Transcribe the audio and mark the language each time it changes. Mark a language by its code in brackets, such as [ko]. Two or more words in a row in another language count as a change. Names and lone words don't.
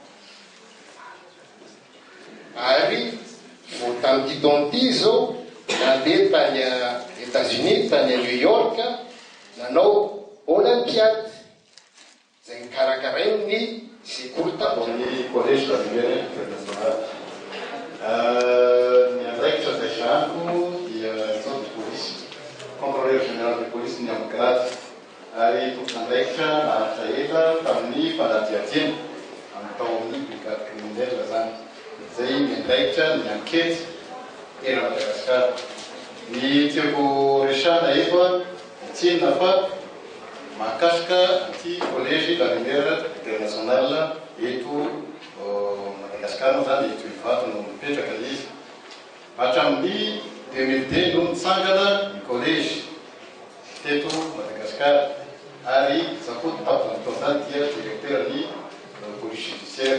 [mg] Ary vao tamin'ity taon'ity zao nandeha tany États-Unis, tany New York, nanao olympiade zay nikarakarainy ny sekoly amin'ny collège de la Lumière internationale. Ny andraikitra zay zanako dia zao police, [fr] contrôleur général de police [mg] ny amin'ny grade, ary tompon'andraikitra naharitra ela tamin'ny fanadihadiana amin'ny taon'ny [fr] brigade criminelle [mg] zany. Zay ny andraikitra ny ankety tena Madagascar. Ny tiako resahana efa tsinona fa mahakasika anty collège de la Lumière internationale eto Madagascar zany eto Ivato no mipetraka izy. Hatramin'ny 2002 no nitsangana ny collège teto Madagascar, ary za koa tapony taozany dia directeur ny [fr] police judiciaire.